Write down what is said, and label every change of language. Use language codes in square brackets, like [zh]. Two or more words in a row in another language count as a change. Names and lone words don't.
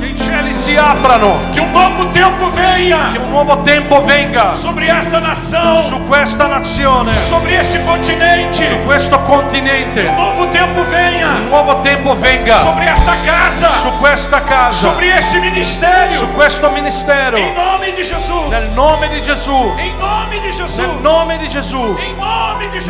[it] Che i cieli si aprano. [pt] Que um novo tempo venha [it] Che un nuovo tempo venga [pt] sobre essa nação, [it] su questa nazione, [pt] sobre este continente. [it] su questo continente. [pt] Um novo tempo venha [it] Un nuovo tempo venga [pt] sobre esta casa, [it] su questa casa, [pt] sobre este ministério. [it] su questo ministero. [pt] Em nome de Jesus. [it] Nel nome di Gesù. [pt] Em nome de Jesus. [it] Nel nome di Gesù. [pt] Em nome de Jesus.